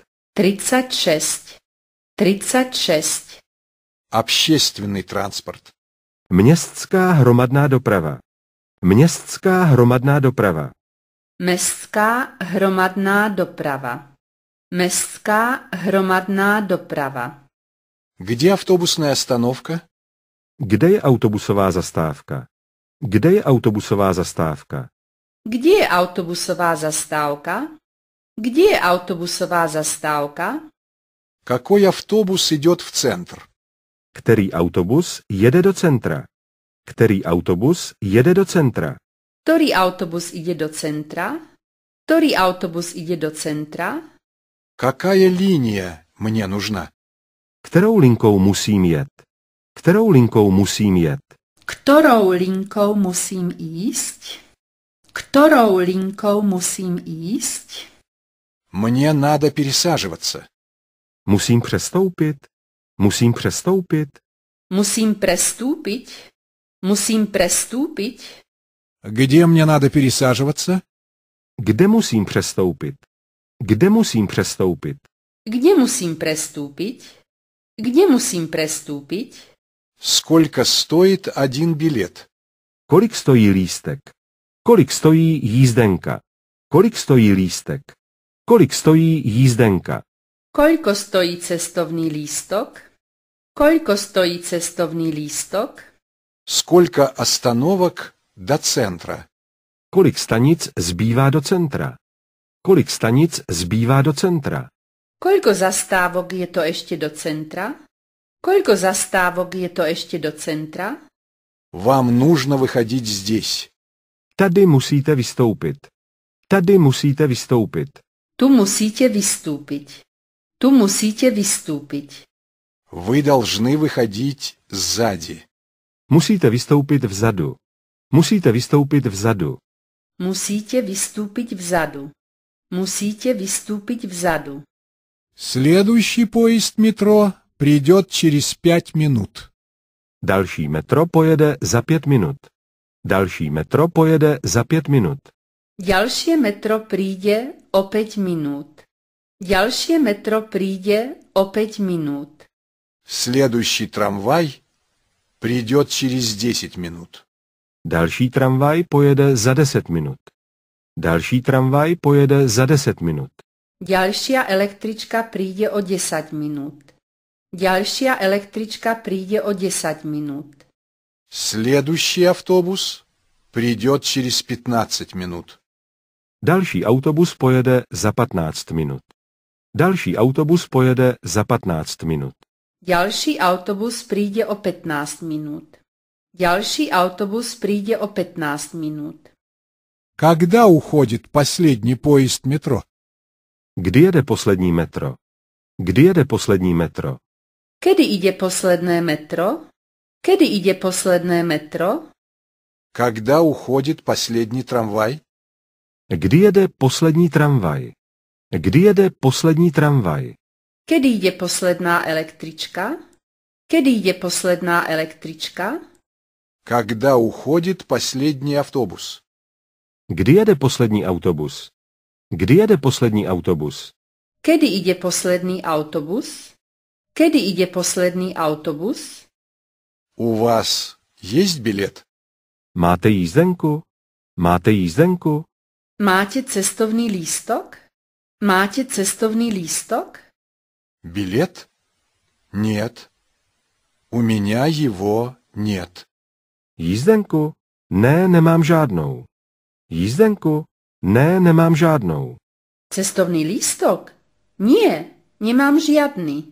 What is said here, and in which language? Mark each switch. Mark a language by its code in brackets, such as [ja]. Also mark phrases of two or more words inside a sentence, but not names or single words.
[ru] 36. 36. Общественный транспорт. [cs] Městská hromadná doprava. Městská hromadná doprava. [sk] Mestská hromadná doprava. Mestská hromadná doprava. [ru] Где автобусная остановка? [cs] Kde je autobusová zastávka? Kde je autobusová zastávka? Kde je autobusová zastávka? Kde je autobusová zastávka? [ru] Какой автобус идет в центр? [cs] Který autobus jede do centra? Který autobus jede do centra? [sk] Ktorý autobus ide do centra? Ktorý autobus ide do centra? [ru] Какая линия мне нужна? [cs] Kterou linkou musím jet? Kterou linkou musím jet? [sk] Ktorou linkou musím ísť? Ktorou linkou musím ísť? [ru] Мне надо пересаживаться. [cs] Musím přestoupit? Musím přestoupit? [sk] Musím prestúpiť? Musím prestúpiť? [ru] Где мне надо пересаживаться? [cs] Kde musím přestoupit? Kde musím přestoupit? [sk] Kde musím prestúpiť? Kde musím prestúpiť? [ru] Сколько стоит один билет? [cs] Kolik stojí lístek? Kolik stojí jízdenka? Kolik stojí lístek? Kolik stojí jízdenka? [sk] Koľko stojí cestovný lístok? Koľko stojí cestovný lístok? [ru] Сколько остановок до центра? [cs] Kolik stanic zbývá do centra? Kolik stanic zbývá do centra? [sk] Koľko zastávok je to ešte do centra? Koľko zastávok je to ešte do centra? [ru] Вам нужно выходить здесь. [cs] Tady musíte vystoupit. Tady musíte vystoupit. [sk] Tu musíte vystúpiť. Tu musíte vystúpiť. [ru] Вы должны выходить сзади. [cs] Musíte vystoupit vzadu. Musíte vystoupit vzadu. [sk] Musíte vystúpiť vzadu. Musíte vystúpiť vzadu. [ru] Следующий поезд метро придет через 5 минут. [cs] Další metro pojede za 5 minut. Další metro pojede za 5 minut. [sk] Ďalšie metro príde o 5 minút. Ďalšie metro príde o 5 minút. [ru] Следующий трамвай придет через 10 минут. [cs] Další tramvaj pojede za 10 minut. Další tramvaj pojede za 10 minut. [sk] Ďalšia električka príde o 10 minút. Ďalšia električka príde o 10 minút. [ru] Следующий автобус придет через 15 минут. [cs] Další autobus pojede za 15 minut. Další autobus pojede za 15 minut. [sk] Ďalší autobus príde o 15 minút. Ďalší autobus príde o 15 minút. [ru] Когда уходит последний поезд метро? [cs] Kdy jede poslední metro? Kdy jede poslední metro? [sk] Kedy ide posledné metro? Kedy ide posledné metro? [ru] Когда уходит последний трамвай? [cs] Kdy jede poslední tramvaj? Kdy jede poslední tramvaj? [sk] Kedy ide posledná električka? Kedy ide posledná električka? [ru] Когда уходит последний автобус? [cs] Kdy jede poslední autobus? Kdy jede poslední autobus? [sk] Kedy ide posledný autobus? Kedy ide posledný autobus? [ru] У вас есть билет? [cs] Máte jízdenku? Máte jízdenku? [sk] Máte cestovný lístok? Máte cestovný lístok? [ru] Билет? Нет. У меня его нет. [cs] Jízdenku? Ne, nemám žádnou. Jízdenku? Ne, nemám žádnou. [sk] Cestovný lístok? Nie, nemám žiadny.